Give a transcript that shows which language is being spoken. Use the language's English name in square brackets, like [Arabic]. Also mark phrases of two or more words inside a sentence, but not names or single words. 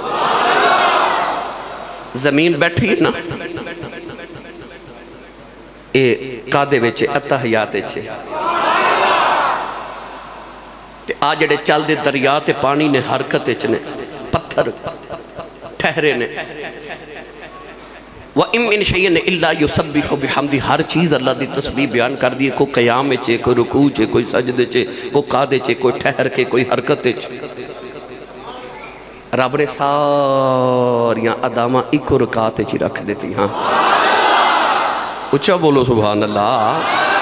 [Punjabi] زمین بیٹھی ہے نا، یہ قعدے وچ التحیات چ. آ جیہڑے چلتے دریا تے پانی نے حرکت چ نے، پتھر ٹھہرے نے. [Arabic] وإن من شيء إلا يسبح بحمده, [Punjabi] ہر چیز اللہ کی تسبیح بیان کر دی ہے. کوئی قیام چ، کوئی رکوع چ، کوئی سجدے چ، کوئی قعدے چ، کوئی ٹھہر کے، کوئی حرکت چ. رب نے ساریاں اداواں اکو رکعت چ رکھ دی. ہاں، اچا بولو [Arabic] سبحان الله.